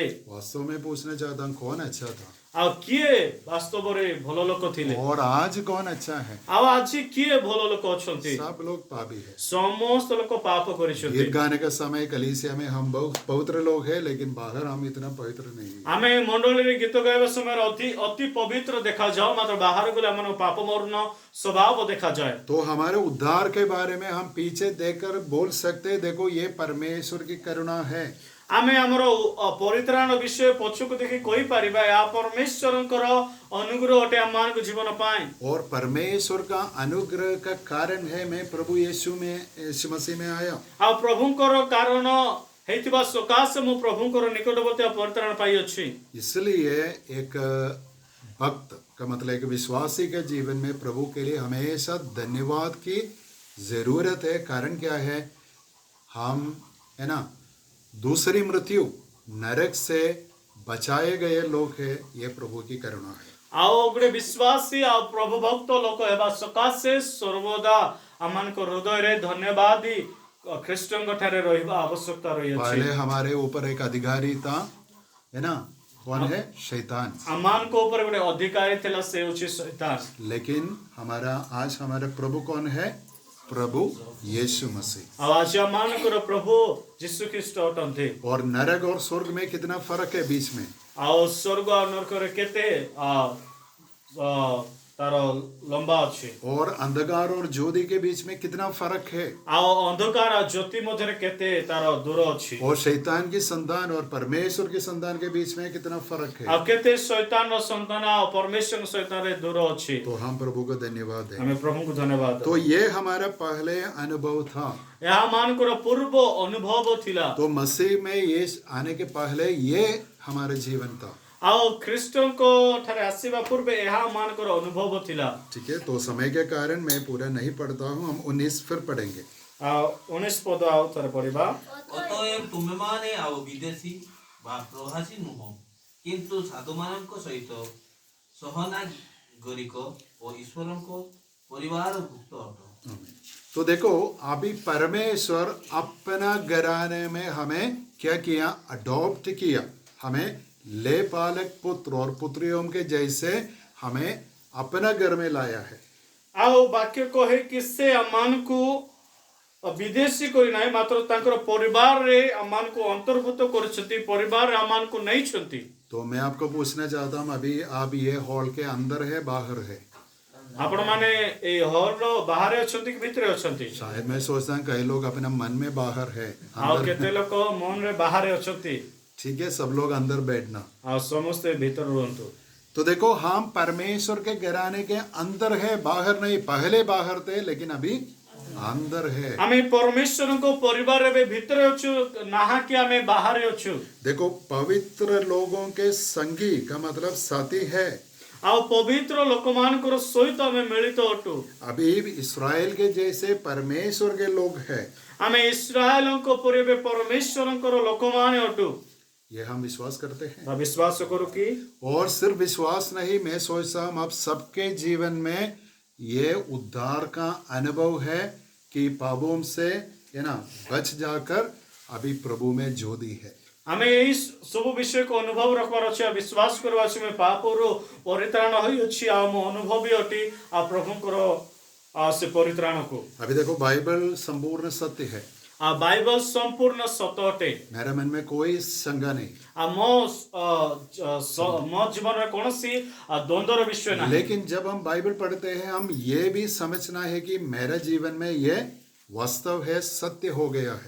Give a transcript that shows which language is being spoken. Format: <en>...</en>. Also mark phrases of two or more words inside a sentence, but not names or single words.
<hi>वास्तव में पूछना चाहता हूँ कौन अच्छा था</hi> <or>ଆଉ କିଏ ବାସ୍ତବରେ ଭଲ ଲୋକ ଥିଲେ</or> <hi>और आज कौन अच्छा है?</hi> <or>ଆଉ ଆଜି କିଏ ଭଲ ଲୋକ ଅଛନ୍ତି?</or> <hi>सब लोग पापी है।</hi> <or>ସମସ୍ତ ଲୋକ ପାପ କରିଛନ୍ତି।</or> <hi>गीत गाने का समय कलीसिया में हम बहुत पवित्र लोग हैं, लेकिन बाहर हम इतना पवित्र नहीं हैं।</hi> <or>ଆମେ ମଣ୍ଡଳୀରେ ଗୀତ ଗାଇବା ସମୟରେ ଅତି ପବିତ୍ର ଦେଖାଯାଉ, ମାତ୍ର ବାହାରକୁ ଗଲେ ଆମର ପାପମଗ୍ନ ସ୍ୱଭାବ ଦେଖାଯାଏ।</or> <hi>तो हमारे उद्धार के बारे में हम पीछे देखकर बोल सकते हैं, देखो ये परमेश्वर की करुणा है।</hi> <or>ଆମେ ଆମର ପରିତ୍ରାଣ ବିଷୟ ପଛକୁ ଦେଖି କହିପାରିବା ଏହା ପରମେଶ୍ୱରଙ୍କର ଅନୁଗ୍ରହ ଅଟେ ଆମମାନଙ୍କ ଜୀବନ ପାଇଁ।</or> <hi>और परमेश्वर का अनुग्रह का कारण है मैं प्रभु यीशु मसीह में आया।</hi> <or>ଆଉ ପ୍ରଭୁଙ୍କର କାରଣ ହେଇଥିବା ସକାଶେ ମୁଁ ପ୍ରଭୁଙ୍କର ନିକଟବର୍ତ୍ତୀ ପରିତ୍ରାଣ ପାଇଅଛି।</or> <hi>इसलिए एक भक्त का मतलब एक विश्वासी के जीवन में प्रभु के लिए हमेशा धन्यवाद की जरूरत है। कारण क्या है? हम है ना दूसरी मृत्यु नरक से बचाए गए लोग हैं, ये प्रभु की करुणा है।</hi> <or>ଆଉ ଗୋଟେ ବିଶ୍ୱାସୀ ଆଉ ପ୍ରଭୁ ଭକ୍ତ ଲୋକ ହେବା ସକାଶେ ସର୍ବଦା ଆମମାନଙ୍କ ହୃଦୟରେ ଧନ୍ୟବାଦୀ ଖ୍ରୀଷ୍ଟଙ୍କ ଠାରେ ରହିବା ଆବଶ୍ୟକତା ରହିଅଛି।</or> <hi>पहले हमारे ऊपर एक अधिकारी था, है ना, कौन है? शैतान।</hi> <or>ଆମମାନଙ୍କ ଉପରେ ଗୋଟେ ଅଧିକାରୀ ଥିଲା, ସେ ହେଉଛି ଶୈତାନ।</or> <hi>लेकिन आज हमारा प्रभु कौन है? प्रभु यीशु मसीह।</hi> <or>ଆଉ ଆଜି ଆମମାନଙ୍କର ପ୍ରଭୁ ଯୀଶୁ ଖ୍ରୀଷ୍ଟ ଅଟନ୍ତି।</or> <hi>और नरक और स्वर्ग में कितना फर्क है बीच में?</hi> <or>ଆଉ ସ୍ୱର୍ଗ ଆଉ ନରକରେ କେତେ ତାର ଲମ୍ବା ଅଛି।</or> <hi>और अंधकार और ज्योति के बीच में कितना फर्क है?</hi> <or>ଆଉ ଅନ୍ଧକାର ଆଉ ଜ୍ୟୋତି ମଧ୍ୟରେ କେତେ ତାର ଦୂର ଅଛି।</or> <hi>और शैतान की संतान और परमेश्वर की संतान के बीच में कितना फर्क है?</hi> <or>ଆଉ କେତେ ଶୈତାନର ସନ୍ତାନ ଆଉ ପରମେଶ୍ୱରଙ୍କ ସନ୍ତାନରେ ଦୂର ଅଛି।</or> <hi>तो हम प्रभु को धन्यवाद दें।</hi> <or>ଆମେ ପ୍ରଭୁଙ୍କୁ ଧନ୍ୟବାଦ</or> <hi>तो ये हमारा पहले अनुभव था।</hi> <or>ଏହା ଆମମାନଙ୍କର ପୂର୍ବ ଅନୁଭବ ଥିଲା।</or> <hi>तो मसीह में ये आने के पहले ये हमारा जीवन था।</hi> <or>ଆଉ ଖ୍ରୀଷ୍ଟଙ୍କ ଠାରେ ଆସିବା ପୂର୍ବେ ଏହା ଆମମାନଙ୍କର ଅନୁଭବ ଥିଲା।</or> <hi>ठीक है, तो समय के कारण मैं पूरा नहीं पढ़ता हूँ, हम 19 फिर पढ़ेंगे।</hi> <or>ଆଉ 19 ପଦ ଆଉ ଥରେ ପଢିବା। ଅତଏବ ତୁମେମାନେ ଆଉ ବିଦେଶୀ ବା ପ୍ରବାସୀ ନୁହଁ, କିନ୍ତୁ ସାଧୁମାନଙ୍କ ସହିତ ସହନାଗରିକ ଓ ଈଶ୍ୱରଙ୍କ ପରିବାରଭୁକ୍ତ ଅଟ।</or> <hi>तो देखो अभी परमेश्वर अपना घराने में हमें क्या किया? अडॉप्ट किया, हमें ले पालक पुत्र और पुत्रियों के जैसे हमें अपना घर में लाया है।</hi> <or>ଆଉ ବାକ୍ୟ କହେ କି ସେ ଆମମାନଙ୍କୁ ବିଦେଶୀ କରି ନାହିଁ, ମାତ୍ର ତାଙ୍କର ପରିବାରରେ ଆମମାନଙ୍କୁ ଅନ୍ତର୍ଭୁକ୍ତ କରିଛନ୍ତି, ପରିବାରରେ ଆମମାନଙ୍କୁ ନେଇଛନ୍ତି।</or> <hi>तो मैं आपको पूछना चाहता हूँ, अभी आप ये हॉल के अंदर है बाहर है?</hi> <or>ଆପଣମାନେ ଏଇ ହଲର ବାହାରେ ଅଛନ୍ତି କି ଭିତରେ ଅଛନ୍ତି?</or> <hi>शायद मैं सोचता हूँ कई लोग अपना मन में बाहर है,</hi> <or>ଆଉ</or> <hi>अंदर।</hi> <or>କେତେ ଲୋକ ମନରେ ବାହାରେ ଅଛନ୍ତି।</or> <hi>ठीक है, सब लोग अंदर बैठना।</hi> <or>ଆଉ ସମସ୍ତେ ଭିତରେ ରୁହନ୍ତୁ।</or> <hi>तो देखो हम परमेश्वर के घराने के अंदर है, बाहर नहीं। पहले बाहर थे लेकिन अभी अंदर है।</hi> <or>ଆମେ ପରମେଶ୍ୱରଙ୍କ ପରିବାର ଏବେ ଭିତରେ ଅଛୁ, ନାହା କି ଆମେ ବାହାରେ ଅଛୁ।</or> <hi>देखो पवित्र लोगों के संगी का मतलब साथी है।</hi> <or>ଆଉ ପବିତ୍ର ଲୋକମାନଙ୍କର ସହିତ ଆମେ ମିଳିତ ଅଟୁ।</or> <hi>अभी इस्राएल के जैसे परमेश्वर के लोग हैं,</hi> <or>ଆମେ ଇସ୍ରାଏଲଙ୍କ ପରି ଏବେ ପରମେଶ୍ୱରଙ୍କର ଲୋକମାନେ ଅଟୁ।</or> <hi>ये हम विश्वास करते हैं।</hi> <or>ବା ବିଶ୍ୱାସ କରୁ କି</or> <hi>और सिर्फ विश्वास नहीं, मैं सोचता हूँ अब सबके जीवन में ये उद्धार का अनुभव है कि पापों से है ना बच जाकर अभी प्रभु में ज्योति है।</hi> <or>ଆମେ ଏଇ ସବୁ ବିଷୟକୁ ଅନୁଭବ ରଖିବାର ଅଛି, ଆଉ ବିଶ୍ୱାସ କରିବା ଅଛି ଆମେ ପାପରୁ ପରିତ୍ରାଣ ହୋଇଅଛି, ଆଉ ମୁଁ ଅନୁଭବୀ ଅଟି ଆଉ ପ୍ରଭୁଙ୍କର ସେ ପରିତ୍ରାଣକୁ।</or> <hi>अभी देखो बाइबल संपूर्ण सत्य है।</hi> <or>ବାଇବଲ ସମ୍ପୂର୍ଣ୍ଣ ସତ୍ୟ ଅଟେ</or> <hi>मेरे मन में कोई शंका नहीं,</hi> <or>ମୋ ଜୀବନ ମେଁ କୌନସୀ ଦ୍ୱନ୍ଦ୍ୱର ବିଷୟ ନା</or> <hi>लेकिन जब हम बाइबल पढ़ते हैं हम ये भी समझना है कि मेरे जीवन में ये वास्तव है, सत्य हो गया है।</hi>